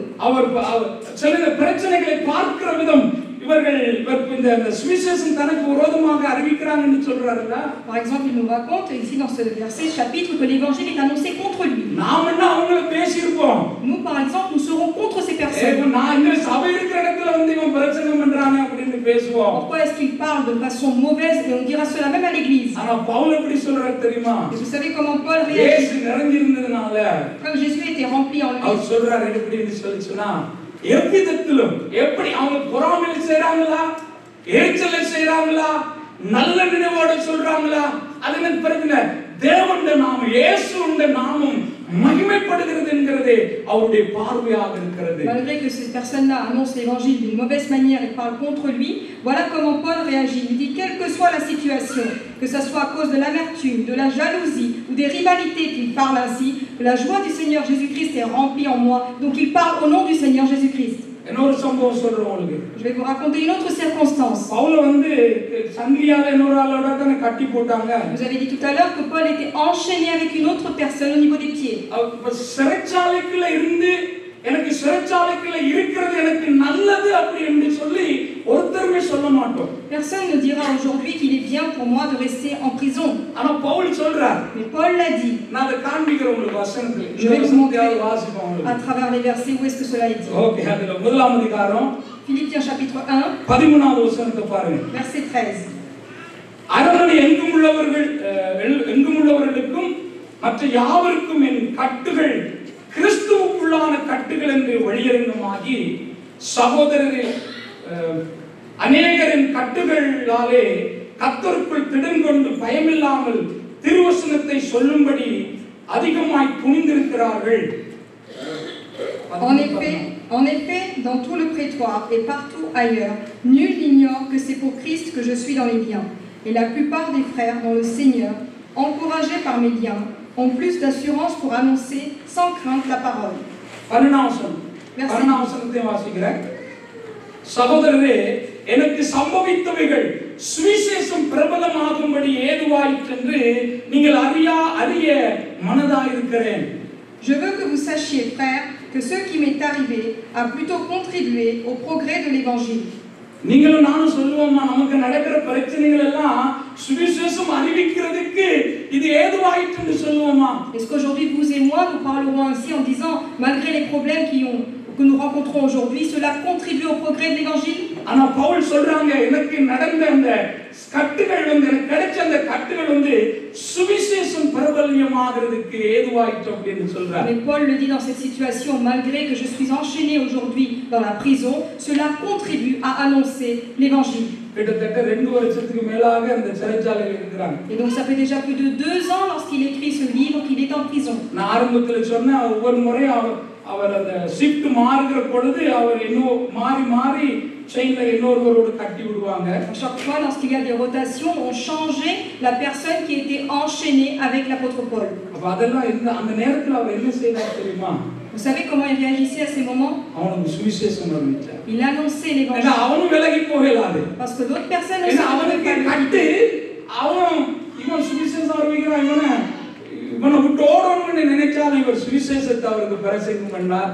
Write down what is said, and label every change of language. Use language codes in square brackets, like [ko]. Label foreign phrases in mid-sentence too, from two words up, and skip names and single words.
[ta] அவர் சில பிரச்சனைகளை பார்க்கிற விதம் இவர்கள் இந்த சுவிசேஷம் தனக்கு விரோதமாக அறிவிக்கிறாங்கன்னு சொல்றாருல. [fr] Par exemple, il nous raconte ici dans ce verset chapitre que l'évangile est annoncé contre lui. [ta] நாம என்ன அவங்கள பேசியிருப்போம். [fr] Nous par exemple, nous serons contre ces personnes. [ta] நான் இந்த சபை இருக்கிற இடத்துல வந்து இவன் பிரச்சனை பண்றானே அப்படின்னு பேசுவோம். [fr] Pourquoi est-ce qu'il parle de façon mauvaise et on dira cela même à l'église? [ta] ஆனா பவுல் எப்படி சொல்றாரு தெரியுமா? [fr] Et vous savez comment Paul réagit? [ta] இயேசு நிறைஞ்சிருந்ததனால [fr] Comme Jésus était rempli en lui. [ta] அவர் சொல்றாரு எப்படின்னு சொன்னா எவ்விதத்திலும் எப்படி அவங்க பொறாமையில செய்றாங்களா எரிச்சல செய்றாங்களா நல்ல நினைவோட சொல்றாங்களா அது எனக்கு பிரச்சனை தேவனுடைய நாமம் இயேசுவின் நாமம் மகிமைப்படுகிறது என்கிறதே அவருடைய பார்வையாக இருக்கிறது. [fr] Malgré que ces personnes-là annoncent l'évangile d'une mauvaise manière et parlent contre lui, voilà comment Paul réagit. Il dit quelle que soit la situation, que ce soit à cause de l'amertume, de la jalousie ou des rivalités qu'il parle ainsi, la joie du Seigneur Jésus-Christ est remplie en moi. Donc il parle au nom du Seigneur Jésus-Christ. [ta] இன்னொரு சம்பவம் சொல்றேன் உங்களுக்கு. [fr] Je vais vous raconter une autre circonstance. [ta] பவுல் வந்து சங்கிலியால இன்னொரு ஆளோட தான கட்டி போட்டாங்க. [fr] Vous avez dit tout à l'heure que Paul était enchaîné avec une autre personne au niveau des pieds. [ta] சிறைச்சாலைக்குள்ள இருந்து எனக்கு சிறைச்சாலைக்குள்ள இருக்கிறது எனக்கு நல்லது அப்படி என்று சொல்லி ஒருத்தருமே சொல்ல மாட்டோம். [fr] Personne ne dira aujourd'hui qu'il est bien pour moi de rester en prison. [ta] ஆனா பவுல் சொல்றார். [fr] Mais Paul l'a dit. [ta] நான் அதை காண்பிக்கிறேன் உங்களுக்கு வசனத்துல. [fr] Je vais vous montrer [ta] வாசிப்போம் [fr] à travers les versets où est-ce que cela est dit. [ta] ஓகே அதுல முதலாம் அதிகாரம் [fr] Philippiens chapitre 1 [ta] 13வது வசனத்தை பாருங்க. [fr] verset 13. [ta] அரண்மனை எங்கும் உள்ளவர்களுக்கும் மற்ற யாவருக்கும் என் கட்டுகள் கிறிஸ்துவுக்குள்ளான கட்டுகள் என்று வெளியரங்கமாகி சகோதரரில் அநேகரின் கட்டுகளாலே கர்த்தருக்குள் திடங்கொண்டு பயமில்லாமல் திருவசனத்தை சொல்லும்படி அதிகமாய் துணிந்திருக்கிறார்கள். [fr] En effet, dans tout le prétoire et partout ailleurs, nul n'ignore que c'est pour Christ que je suis dans les liens. Et la plupart des frères dans le Seigneur, encouragés par mes liens, ont plus d'assurance pour annoncer sans crainte la parole. [ta] சகோதரரே எனக்கு சம்பவித்தவைகள் சுவிசேஷம் பிரபலமாகும்படி ஏதுவாயிற்று என்று நீங்கள் அறிய மனதாயிருக்கிறேன். [fr] Je veux que vous sachiez, frères, que ce qui m'est arrivé a plutôt contribué au progrès de l'évangile. [ta] நீங்களும் நானும் சொல்லுவோமா நமக்கு நடக்கிற பிரச்சனைகள் எல்லாம் சுவிசேஷம் அறிவிக்கிறதுக்கு இது ஏதுவாயிற்று என்று சொல்லுவோமா? [fr] Est-ce qu'aujourd'hui vous et moi nous parlerons ainsi en disant malgré les problèmes que nous rencontrons aujourd'hui, cela contribue au progrès de l'évangile? [ta] ஆனா பவுல் சொல்றாங்க எனக்கு நடந்த அந்த கட்டுகள் வந்து எனக்கு கிடைச்ச அந்த கட்டுகள் வந்து சுவிசேஷம் பிரபல்யமாகிறதுக்கு ஏதுவாயிற்று அப்படின்னு சொல்றார். [fr] Mais Paul le dit dans cette situation, malgré que je suis enchaîné aujourd'hui dans la prison, cela contribue à annoncer l'évangile. [ta] கிட்டத்தட்ட 2 வருஷத்துக்கு மேலாக அந்த சிறைச்சாலையில் இருக்கிறாங்க. [fr] Et donc ça fait déjà plus de 2 ans lorsqu'il écrit ce livre qu'il est en prison. [ta] நான் ஆரம்பத்துல சொன்ன ஒவ்வொரு முறையும் அவர் அந்த ஷிஃப்ட் மாறுகிற பொழுது அவர் இன்னும் மாறி மாறி செயின்ல இன்னொருவரோடு கட்டி விடுவாங்க. [fr] Chaque fois, lorsqu'il y a des rotations, on changeait la personne qui était enchaînée avec l'apôtre Paul. [ta] அப்ப அதெல்லாம் அந்த நேரத்துல அவர் என்ன செய்தார் தெரியுமா? [fr] Vous savez comment il réagissait à ces moments? [ta] அவனுக்கு சுவிசேஷம் அறிவிச்சார். [fr] Il annonçait l'évangile. [ta] அவனும் விலகி போகலாது. [fr] Parce que d'autres personnes aussi [ta] அவனுக்கு கட்டு அவன் இவன் சுவிசேஷம் அறிவிக்கிறான் இவனை விட்டு ஓடணும்னு நினைச்சாலும் இவர் சுவிசேஷத்தை அவருக்கு பிரசங்கம் பண்ணார்.